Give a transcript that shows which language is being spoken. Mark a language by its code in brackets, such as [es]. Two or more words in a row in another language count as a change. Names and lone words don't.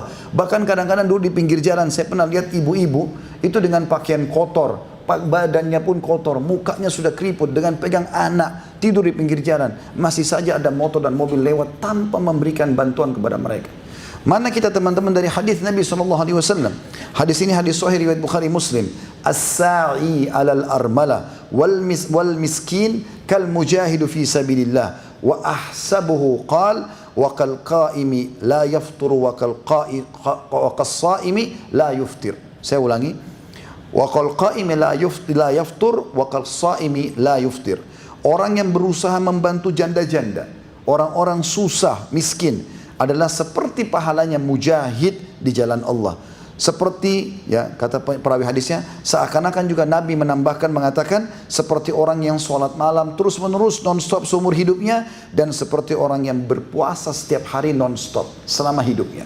[id] Bahkan kadang-kadang dulu di pinggir jalan saya pernah lihat ibu-ibu itu dengan pakaian kotor, badannya pun kotor, mukanya sudah keriput, dengan pegang anak, tidur di pinggir jalan. Masih saja ada motor dan mobil lewat tanpa memberikan bantuan kepada mereka. Mana kita teman-teman dari hadis Nabi SAW? Hadis ini hadis sahih riwayat Bukhari Muslim. [ar] الساعي على الأرملة والمسكين كالمجاهد في سبيل الله وأحسبه قال وكالقائم لا يفتر وكالقائم لا يفطر. [id] Saya ulangi. [ar] وكالقائم لا يفتر وكالقائم لا يفطر. [id] Orang yang berusaha membantu janda-janda, orang-orang susah, miskin, adalah seperti pahalanya mujahid di jalan Allah. Seperti, ya kata perawi hadisnya, seakan-akan juga Nabi menambahkan mengatakan seperti orang yang sholat malam terus menerus non-stop seumur hidupnya, dan seperti orang yang berpuasa setiap hari non-stop selama hidupnya.